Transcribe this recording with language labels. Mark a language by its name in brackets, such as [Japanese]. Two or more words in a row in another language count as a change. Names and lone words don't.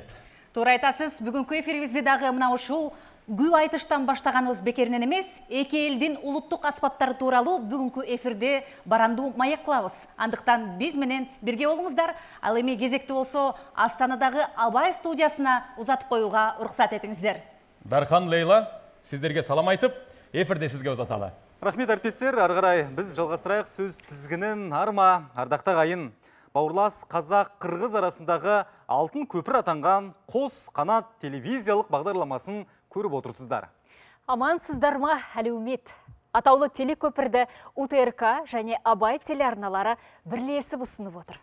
[Kyrgyz] Туура айтасыз, бүгүнкү эфирибизди дагы мына ушул күү айтыштан баштаганыбыз бекеринен эмес, эки элдин улуттук аспаптары тууралуу бүгүнкү эфирде барандуу маек кылабыз. Андыктан биз менен бирге болуңуздар. Ал эми кезекти болсо Астанадагы Абай студиясына узатып коюуга уруксат этиңиздер. Дархан, Лейла, сиздерге салам айтып, эфирде сизге узаталы. [Kazakh] Рахмет әріптестер, ары қарай біз жалғастырайық сөз тізгінін. Арма, ардақта қайын, бауырлас қазақ-қырғыз арасындағы алтын көпір атанған қос қанат телевизиялық бағдарламасын көріп отырсыздар. Амансыздар ма, әлеумет? Атаулы телекөпірді УТРК және Абай телеарналары бірлесіп ұсынып отыр.